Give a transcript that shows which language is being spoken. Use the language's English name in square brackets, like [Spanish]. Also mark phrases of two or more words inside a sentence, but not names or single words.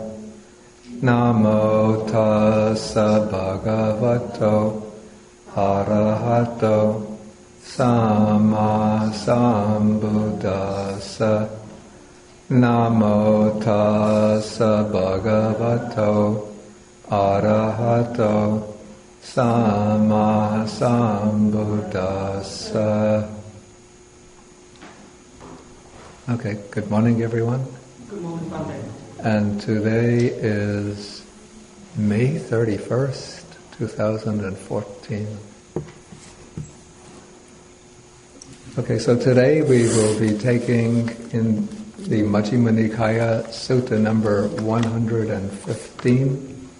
[Pali] Namo tassa bhagavato arahato sama sambuddhassa. Namo tassa bhagavato arahato sama sambuddhassa. [English] Okay, good morning everyone. Good morning, Bande. And today is May 31st, 2014. Okay, so today we will be taking in the Majjhima Nikaya Sutta number 115.